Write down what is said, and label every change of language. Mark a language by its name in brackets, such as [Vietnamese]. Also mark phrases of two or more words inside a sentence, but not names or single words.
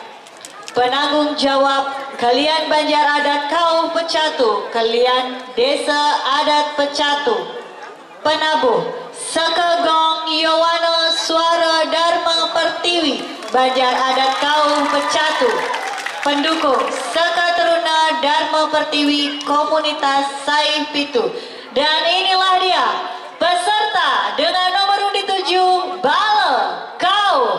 [Indonesian] Penanggung jawab Kalian Banjar Adat Kau Pecatu, Kalian Desa Adat Pecatu. Penabuh Sekegong Yowana Suara Dharma Pertiwi, Banjar Adat Kau Pecatu. Pendukung Sekateruna Dharma Pertiwi Komunitas Saih Pitu. Dan inilah dia peserta dengan nomor undi 7, Bale Kau.